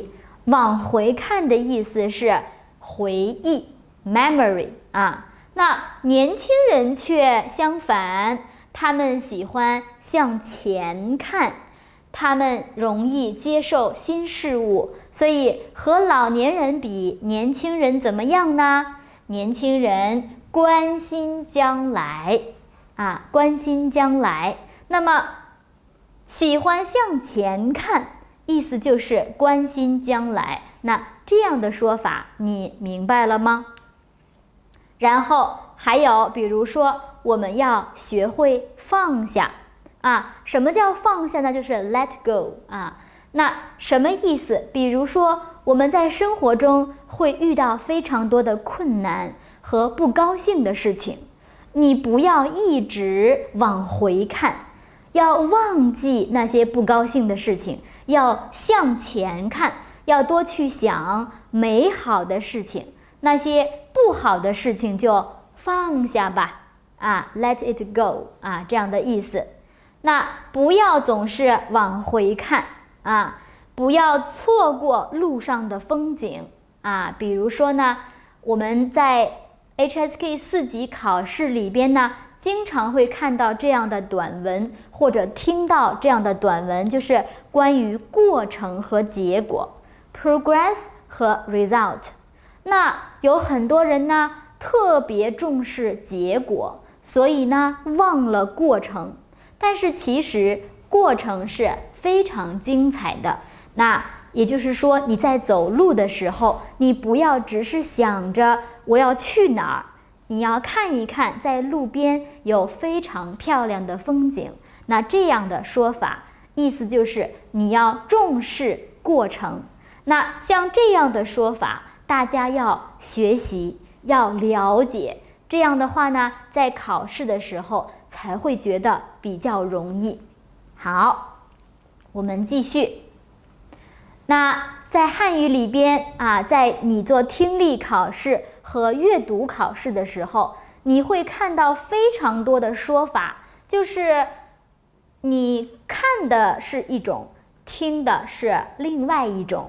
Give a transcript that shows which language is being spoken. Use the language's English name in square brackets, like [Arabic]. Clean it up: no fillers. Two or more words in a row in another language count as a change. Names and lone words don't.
[Chinese] 往回看的意思是回憶 memory 啊，那年輕人卻相反，他們喜歡向前看，他們容易接受新事物。所以和老年人比，年輕人怎麼樣呢？年輕人關心將來啊，關心將來。那麼喜歡向前看，意思就是關心將來。那這樣的說法你明白了嗎？然後還有比如說，我們要學會放下啊。什麼叫放下呢？就是 [English] let go [Chinese] 啊。那什麼意思？比如說我們在生活中會遇到非常多的困難和不高興的事情，你不要一直往回看，要忘記那些不高興的事情，要向前看，要多去想美好的事情，那些不好的事情就放下吧啊 ， [English] let it go [Chinese] 啊，這樣的意思。那不要總是往回看啊，不要錯過路上的風景啊。比如說呢，我們在 HSK 4 級考試裡邊呢，經常會看到這樣的短文，或者聽到這樣的短文，就是關於過程和結果 progress 和 result。那有很多人呢特別重視結果，所以呢忘了過程，但是其實過程是非常精彩的。那也就是說，你在走路的時候，你不要只是想着我要去哪兒，你要看一看在路邊有非常漂亮的風景。那這樣的說法意思就是你要重視過程。那像這樣的說法大家要學習，要了解，這樣的話呢，在考試的時候才會覺得比較容易。好，我們繼續。那在漢語裡邊啊，在你做聽力考試和閱讀考試的時候，你會看到非常多的說法，就是你看的是一種，聽的是另外一種。